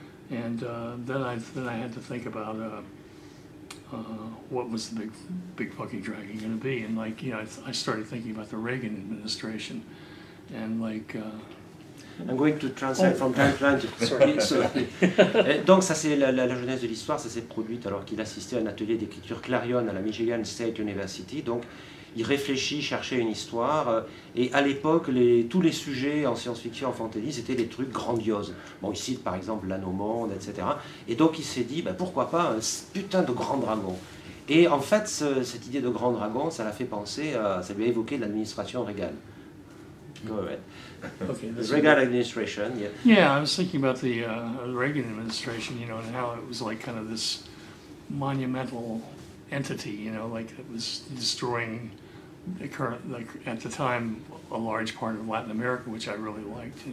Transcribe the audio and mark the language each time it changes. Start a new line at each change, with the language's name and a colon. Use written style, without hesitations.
English: And then I had to think about what was the big fucking dragon going to be, and I started thinking about the Reagan administration, and I'm going to translate from time to time. Sorry.
French: Donc ça c'est la jeunesse de l'histoire, ça s'est produit alors qu'il assistait à un atelier d'écriture Clarion à la Michigan State University. Donc il réfléchit, cherchait une histoire, et à l'époque, tous les sujets en science-fiction, en fantasy, c'était des trucs grandioses. Bon, il cite par exemple l'Anneau Monde, etc. Et donc il s'est dit, pourquoi pas un putain de grand dragon. Et en fait, cette idée de grand dragon, ça l'a fait penser, ça lui a évoqué l'administration Reagan.
English: Go ahead. Okay, The Reagan administration, yeah. Yeah, I was thinking about the Reagan administration, and how it was like kind of this monumental entity, like it was destroying the current, like at the time, a large part of Latin America, which I really liked.